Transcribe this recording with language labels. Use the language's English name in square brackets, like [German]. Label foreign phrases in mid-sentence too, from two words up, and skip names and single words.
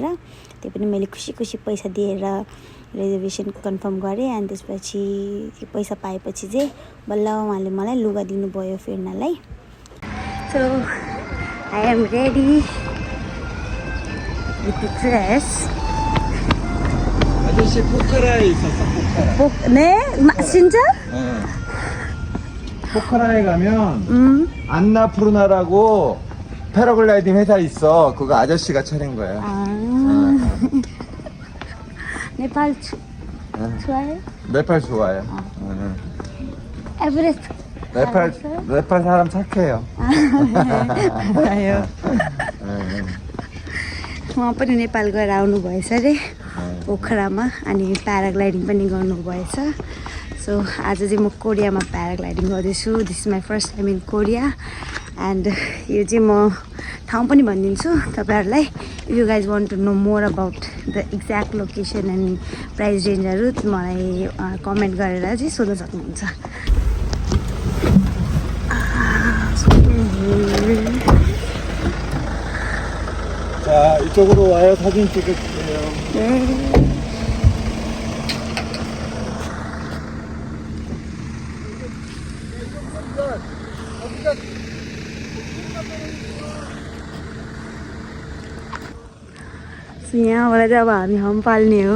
[Nepali] त्यो पनि मैले खुसी खुसी पैसा दिएर [English] reservation confirm [Nepali] गरेँ। अनि त्यसपछि त्यो पैसा पाएपछि चाहिँ बल्ल उहाँले मलाई लुगा दिनुभयो फेर्नलाई। [English] So I'm ready with the dress. [Korean] 아저씨 포카라에 있었어, 포카라. 네? 진짜? 포카라에 가면 안나푸르나라고 패러글라이딩 회사 있어. 그거 아저씨가 차린 거야. 네팔 좋아해요? 네팔 좋아요. 에베레스트 네팔 사람 착해요. [Nepali] आयो उहाँ पनि नेपाल गएर आउनुभएछ अरे पोखरामा अनि प्याराग्लाइडिङ पनि गर्नुभएछ। सो आज चाहिँ म कोरियामा प्याराग्लाइडिङ गर्दैछु। [English] This is my first time in Korea and [Nepali] यो चाहिँ म ठाउँ पनि भनिदिन्छु तपाईँहरूलाई। [English] If you guys want to know more about the exact location and price ranges [Nepali] मलाई कमेन्ट गरेर चाहिँ सोध्न सक्नुहुन्छ। [Korean] 자, 이쪽으로 와요. 사진 찍을게요. 네. [Nepali] यहाँबाट चाहिँ अब हामी हम पाल्ने हो।